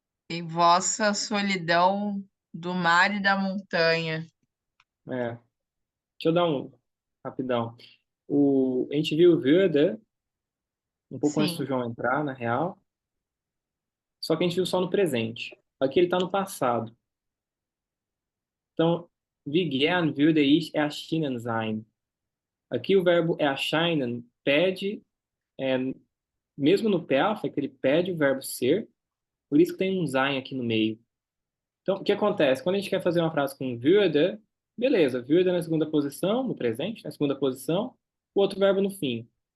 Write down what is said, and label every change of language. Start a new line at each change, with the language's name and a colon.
Portuguese: Em vossa solidão do mar e da montanha. É. Deixa eu dar um rapidão. A gente viu o Würde um pouco antes do Sim, João entrar, na real, só que a gente viu só no presente. Aqui ele está no passado. Então,
German: wie gern würde ich erschienen sein.
Portuguese: Aqui o verbo erscheinen pede, é, mesmo no perfect, ele pede o verbo ser, por isso que tem um sein aqui no meio. Então, o que acontece? Quando a gente quer fazer uma frase com würde, beleza, würde na segunda posição, no presente, na segunda posição, o outro verbo no fim.